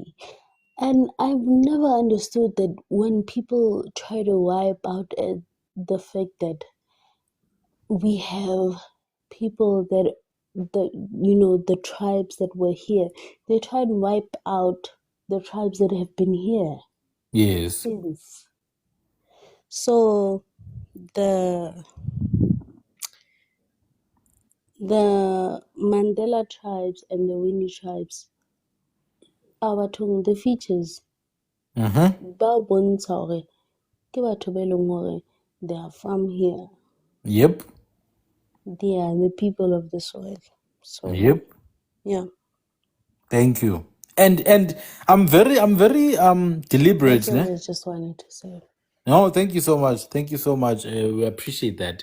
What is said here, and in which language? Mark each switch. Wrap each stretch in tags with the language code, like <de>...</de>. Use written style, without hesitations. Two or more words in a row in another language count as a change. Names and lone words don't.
<en>And I've never understood that when people try to wipe out the fact that we have people that the tribes that were here, they try and wipe out the tribes that have been here Yes. since. So the Mandela tribes and the Winnie tribes are bathong the features</en> <st>ba bontsha hore ke batho ba eleng hore</st> <en>they are from here. Yep. They are the people of the soil. So Yep. yeah, Thank you. And I'm very deliberate, that's what ne? I just wanted to say. No, thank you so much. Thank you so much. We appreciate that.</en>